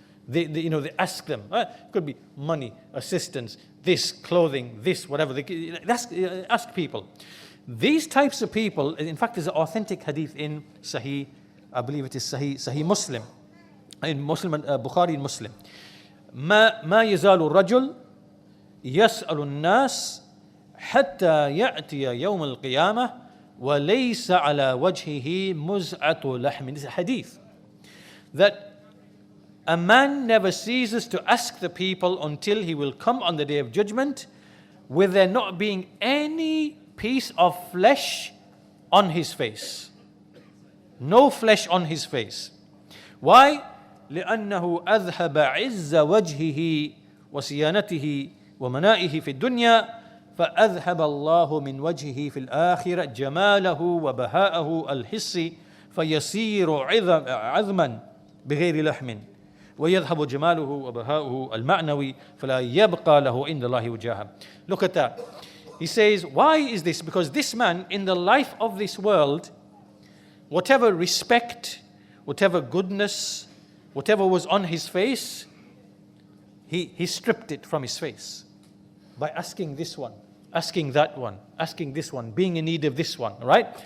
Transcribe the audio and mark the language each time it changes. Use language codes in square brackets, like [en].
[en] They ask them. It could be money, assistance, this, clothing, this, whatever. They ask people. These types of people, in fact, there's an authentic hadith in Sahih, I believe it is Sahih Muslim, in Muslim, Bukhari and Muslim. [ar] ما يزال الرجل يسأل الناس حتى يأتي يوم القيامة وليس على وجهه مزعة لحم. [en] This is a hadith that a man never ceases to ask the people until he will come on the day of judgment with there not being any piece of flesh on his face. No flesh on his face. Why? [ar] لأنه أذهب عز وجهه وصيانته ومنائه في الدنيا فأذهب الله من وجهه في الآخرة جماله وبهاءه الحسي فيصير عظما بغير لحم ويذهب جماله وبهاؤه المعنوي فلا يبقى له عند الله وجاهه. [en] Look at that. He says, why is this? Because this man, in the life of this world, whatever respect, whatever goodness, whatever was on his face, he stripped it from his face by asking this one, asking that one, asking this one, being in need of this one, right?